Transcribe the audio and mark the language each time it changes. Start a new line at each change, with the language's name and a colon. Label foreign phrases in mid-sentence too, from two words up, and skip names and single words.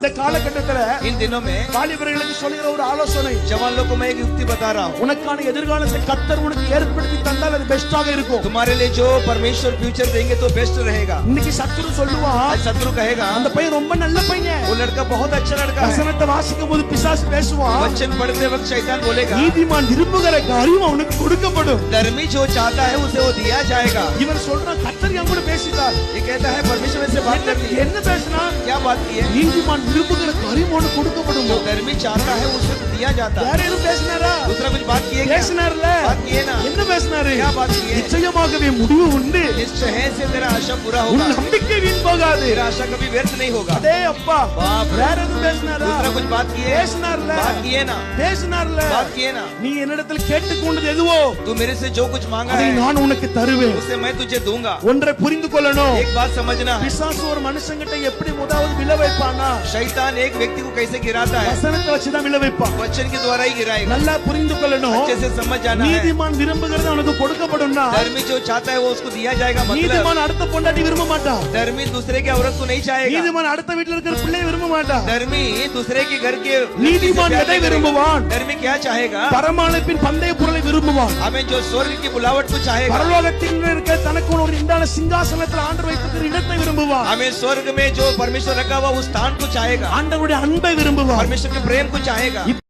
Tamil: இந்த காலகட்டத்துல
Hindi: इन दिनों में
Tamil: வாலிபர்களுக்கு சொல்லுகிற ஒரு ஆலோசனை,
Hindi: जवान लोग को मैं एक युक्ति बता रहा हूँ।
Tamil: உனக்கான எதிர்காலத்தை கர்த்தர் உனக்கு ஏற்படுத்தி தந்தால் அது பெஸ்டாக இருக்கும்.
Hindi: तुम्हारे लिए जो परमेश्वर फ्यूचर देंगे तो बेस्ट रहेगा।
Tamil: இன்னைக்கு சத்துரு சொல்லுவான்,
Hindi: आज शत्रु कहेगा
Tamil: அந்த பையன் ரொம்ப நல்ல பையன்.
Hindi: वो लड़का बहुत अच्छा लड़का है।
Tamil: வசனத்தை வாசிக்கும் போது பிசாசு பேசுவான்,
Hindi: वचन पढ़ते वक्त शैतान बोलेगा
Tamil: நீதிமான் விரும்புகிற காரியம் அவனுக்கு கொடுக்கப்படும்.
Hindi: धर्मी जो चाहता है उसे वो दिया जाएगा।
Tamil: இவன் சொல்றான், கர்த்தர் என் கூட பேசிட்டார்.
Hindi: ये कहता है परमेश्वर से बात करनी है।
Tamil: என்ன பேசினா?
Hindi: क्या बात की है?
Tamil: நீதிமான் விரும்புகிற காரியம் அவனுக்கு கொடுக்கப்படும்.
Hindi: जो धर्मी चाहता है उसे दिया जाता है।
Tamil: வேற எதுவும் பேசினாரா?
Hindi: दूसरा कुछ बात की है क्या?
Tamil: பேசினார்ல.
Hindi: बात किए ना।
Tamil: என்ன பேசினாரு?
Hindi: क्या बात की है?
Tamil: நிச்சயமாகவே முடிவு உண்டு.
Hindi: निश्चय से तेरा आशा पूरा
Tamil: உன்
Hindi: होगा।
Tamil: நம்பிக்கை வீண் போகாது.
Hindi: तेरा आशा कभी व्यर्थ नहीं होगा।
Tamil: அதே அப்பா
Hindi: बाप रे।
Tamil: வேற எதுவும் பேசினாரா?
Hindi: दूसरा कुछ बात की है?
Tamil: பேசினார்ல.
Hindi: बात किए ना।
Tamil: பேசினார்ல.
Hindi: बात किए ना।
Tamil: நீ என்னிடத்தில் கேட்டுக்கொண்டது எதுவோ
Hindi: तू मेरे से जो कुछ मांगा
Tamil: அதை
Hindi: है
Tamil: நான் உனக்கு தருவேன்.
Hindi: उसे मैं तुझे दूंगा।
Tamil: ஒன்றை புரிந்து கொள்ளணும்.
Hindi: एक बात समझना है,
Tamil: பிசாசு ஒரு மனுஷங்கிட்ட எப்படி முதலாவது விழ வைப்பானா?
Hindi: शैतान एक व्यक्ति को कैसे गिराता है?
Tamil: வசனத்தை வச்சுதான் விழ வைப்பான்.
Hindi: वचन के द्वारा ही गिराएगा।
Tamil: நல்லா புரிந்து கொள்ளணும்.
Hindi: अच्छे से समझ जाना है।
Tamil: நீதிமான் விரும்புகிறது அவனுக்கு கொடுக்கப்படும்னா,
Hindi: धर्मी जो चाहता है वो उसको दिया जाएगा। मतलब
Tamil: நீதிமான் அடுத்த பொண்டாட்டி விரும்ப மாட்டான்.
Hindi: धर्मी दूसरे के औरत को नहीं चाहेगा।
Tamil: நீதிமான் அடுத்த வீட்டுல இருக்கிற பிள்ளையை விரும்ப மாட்டான்.
Hindi: धर्मी दूसरे के घर के
Tamil: நீதிமான் எதை விரும்புவான்?
Hindi: धर्मी क्या चाहेगा?
Tamil: பரமானப்பின் பந்தய பொருளை விரும்புவான்.
Hindi: हमें जो स्वर्ग की बुलावट को चाहेगा।
Tamil: பரலோகத்தில் இருக்க தனக்கு ஒரு இண்டான சிங்காசனத்தில் ஆண்டவர் வைத்திருக்கிற இடத்தை விரும்புவான்.
Hindi: हमें स्वर्ग में जो परमेश्वर रखा हुआ उस स्थान को चाहेगा।
Tamil: ஆண்டவருடைய அன்பை விரும்புவான்.
Hindi: परमेश्वर के प्रेम को चाहेगा।